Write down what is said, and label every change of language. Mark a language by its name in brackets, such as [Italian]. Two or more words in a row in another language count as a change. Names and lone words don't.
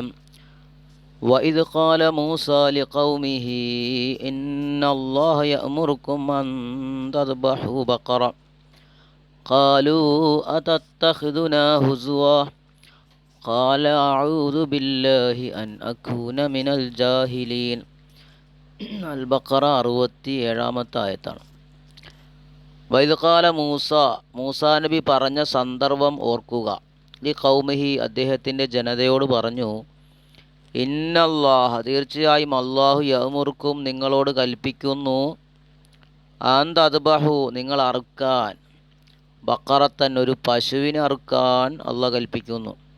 [Arabic] وإذ قال موسى لقومه إن الله يأمركم أن تذبحوا بقرة قالوا أتتخذنا هزوا قال أعوذ بالله أن أكون من الجاهلين. [Malayalam] البقرة 67 ആയത്താണ്. വൈദ്കാല മൂസാ നബി പറഞ്ഞ സന്ദർഭം ഓർക്കുക. ഈ കൗമിഹി അദ്ദേഹത്തിൻ്റെ ജനതയോട് പറഞ്ഞു, ഇന്നല്ലാഹ തീർച്ചയായും അള്ളാഹു യഅ്മുറുക്കും നിങ്ങളോട് കൽപ്പിക്കുന്നു, [Arabic] أن تذبحوا [Malayalam] നിങ്ങൾ അറുക്കാൻ, ബക്കറത്തൻ ഒരു പശുവിനെ അറുക്കാൻ അള്ളാഹ് കൽപ്പിക്കുന്നു.